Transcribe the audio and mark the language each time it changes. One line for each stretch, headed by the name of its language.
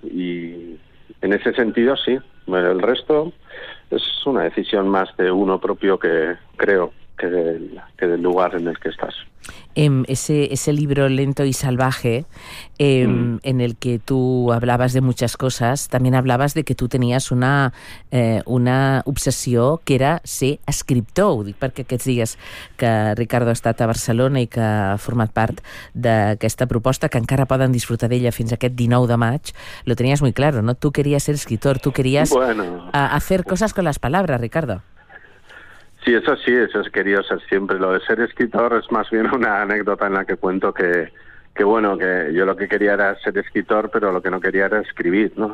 Spanish: Y en ese sentido sí, el resto es una decisión más de uno propio, que creo. que del lugar en el que estás. Ese libro Lento y Salvaje, en el que tú hablabas de muchas cosas, también hablabas de que tú tenías una obsesión que era ser escriptor.
Catalan: Ho dic perquè aquests dies que Ricardo ha estat a Barcelona i que ha format part d'aquesta proposta, que encara poden disfrutar d'ella fins aquest 19 de maig, lo tenies
Spanish: muy claro, ¿no? Tú querías ser escritor, tú querías hacer cosas con las palabras, Ricardo. Sí, eso sí, eso es, quería ser siempre. Lo de ser escritor es más bien una anécdota en la que cuento que bueno, que yo lo que quería era ser escritor, pero lo que no quería era escribir, ¿no?